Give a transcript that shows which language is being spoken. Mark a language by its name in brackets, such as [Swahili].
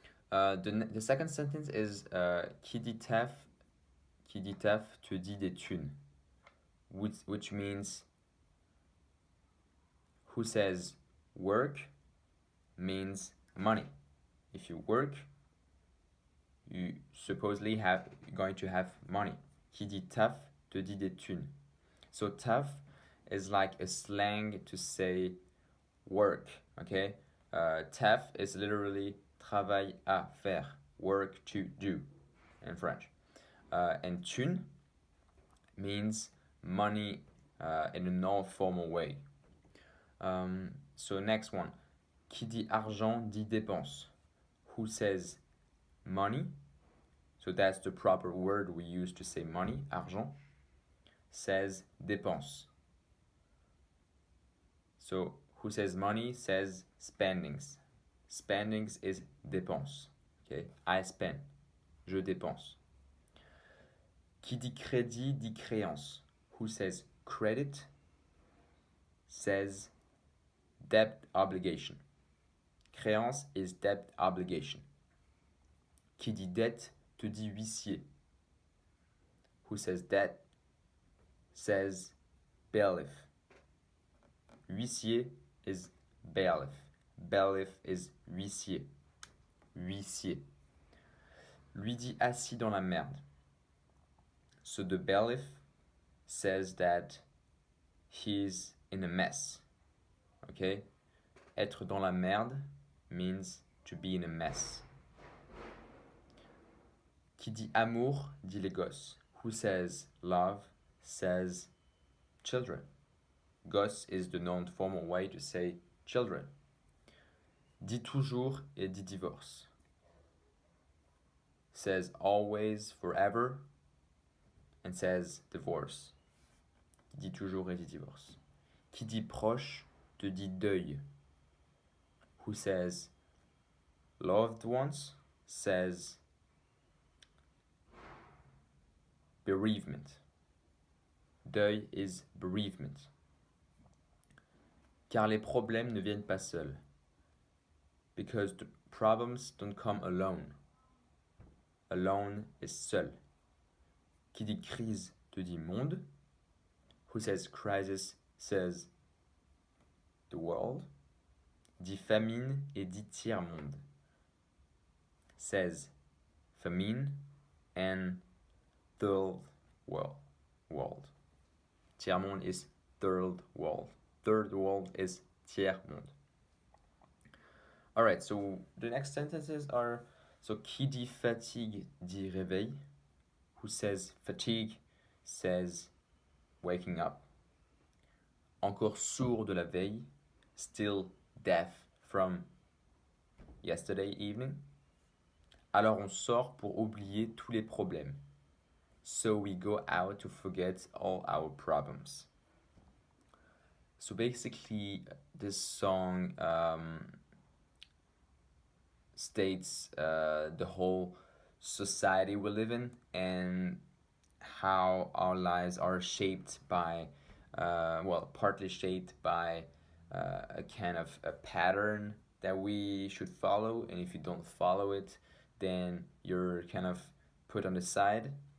[English] The second sentence is [French] qui dit taf te dit des thunes, [English] which means who says work means money. If you work, you supposedly going to have money. [French] Qui dit taf te dit des thunes. [English] So taf is like a slang to say work, okay? Taf is literally [French] travail à faire, [English] work to do in French. And thune means money in a non-formal way. [French] So next one, qui dit argent dit dépense. [English] Who says money? So that's the proper word we use to say money, argent, says dépense. So who says money says spendings. Spendings is dépense. Okay, I spend. [French] Je dépense. Qui dit crédit dit créance. [English] Who says credit says debt obligation. Créance is debt obligation. [French] Qui dit dette te dit huissier. [English] Who says debt says bailiff. Huissier is bailiff. Bailiff is huissier. Huissier. [French] Lui dit assis dans la merde. [English] So the bailiff says that he's in a mess. Okay? [French] Être dans la merde [English] means to be in a mess. [French] Qui dit amour dit les gosses. [English] Who says love says children. Gosse is the non-formal way to say children. [French] Dit toujours et dit divorce. [English] Says always, forever, and says divorce. [French] Dit toujours et dit divorce. Qui dit proche te dit deuil. [English] Who says loved ones says bereavement. Deuil is bereavement. [French] Car les problèmes ne viennent pas seuls. [English] Because the problems don't come alone. alone is seul. [French] Qui dit crise te dit monde. [English] Who says crisis says the world. [French] Dit famine et dit tiers-monde. [English] Says famine and third world. Tiers-monde is third world. Third world is tiers-monde. Alright, so the next sentences are, so [French] qui dit fatigue dit réveil. [English] Who says fatigue says waking up. Encore sourd de la veille, still deaf from yesterday evening. [French] Alors on sort pour oublier tous les problèmes. [English] So we go out to forget all our problems. So basically, this song states the whole society we live in and how our lives are shaped by, partly shaped by a kind of a pattern that we should follow, and if you don't follow it, then you're kind of put on the side.